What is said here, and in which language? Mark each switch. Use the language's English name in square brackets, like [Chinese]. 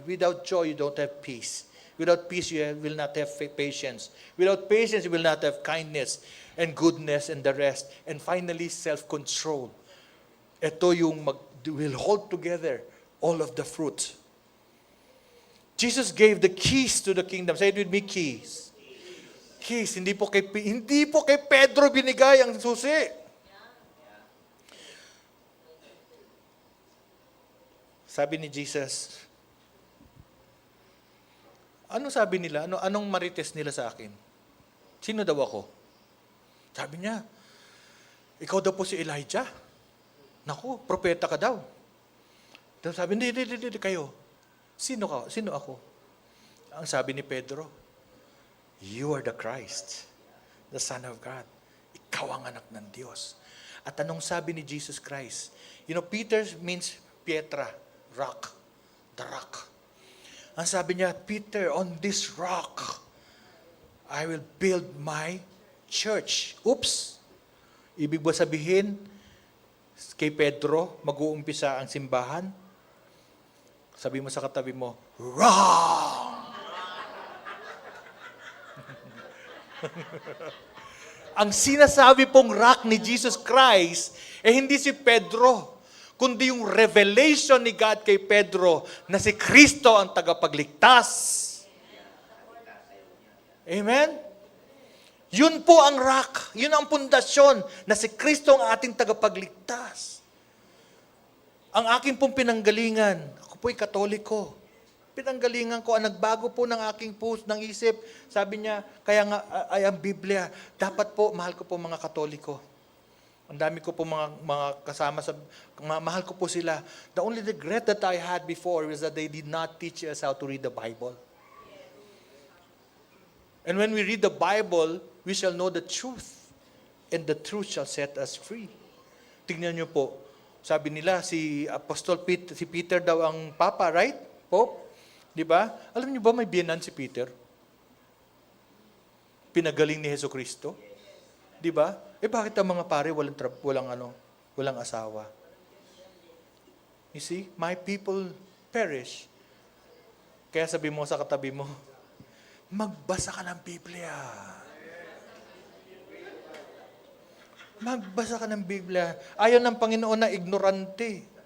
[English] Without joy, you don't have peace. Without peace, you will not have patience. Without patience, you will not have kindness and goodness and the rest. And finally, self-control. [Filipino] Ito yung [English] will hold together all of the fruit. Jesus gave the keys to the kingdom. Say it with me, keys. [Filipino] Keys, hindi po kay Pedro binigay ang susi. Sabi ni Jesus, ano sabi nila? Anong marites nila sa akin? Sino daw ako? Sabi niya, ikaw daw po si Elijah. Naku, propeta ka daw. Tapos sabi, hindi, kayo. Sino ka? Sino ako? Ang sabi ni Pedro, [English] you are the Christ, the Son of God. [Filipino] Ikaw ang anak ng Diyos. At anong sabi ni Jesus Christ? [English] Peter means Pietra, rock, the rock. [Filipino] Ang sabi niya, [English] Peter, on this rock, I will build my church. Oops! [Filipino] Ibig ba sabihin, kay Pedro, mag-uumpisa ang simbahan? Sabi mo sa katabi mo, wrong! Ang sinasabi pong rock ni Jesus Christ, hindi si Pedro, kundi yung revelation ni God kay Pedro na si Kristo ang tagapagligtas. Amen? Yun po ang rock. Yun ang pundasyon na si Kristo ang ating tagapagligtas. Ang aking pong pinanggalingan, ako po'y Katoliko. Pinanggalingan ko, ang nagbago po ng aking puso, ng isip. Sabi niya, kaya nga, ay ang Biblia, dapat po, mahal ko po mga Katoliko. Ang dami ko po mga kasama, mahal ko po sila. [English] The only regret that I had before was that they did not teach us how to read the Bible. And when we read the Bible, we shall know the truth. And the truth shall set us free. [Filipino] Tingnan niyo po, sabi nila, si Peter daw ang Papa, right? Pope? Di ba? Alam niyo ba may biyenan si Peter? Pinagaling ni Jesucristo? Di ba? Bakit ang mga pare walang asawa? [English] You see, my people perish. [Filipino] Kaya sabi mo sa katabi mo, magbasa ka ng Biblia. Magbasa ka ng Biblia. Ayaw ng Panginoon na ignorante.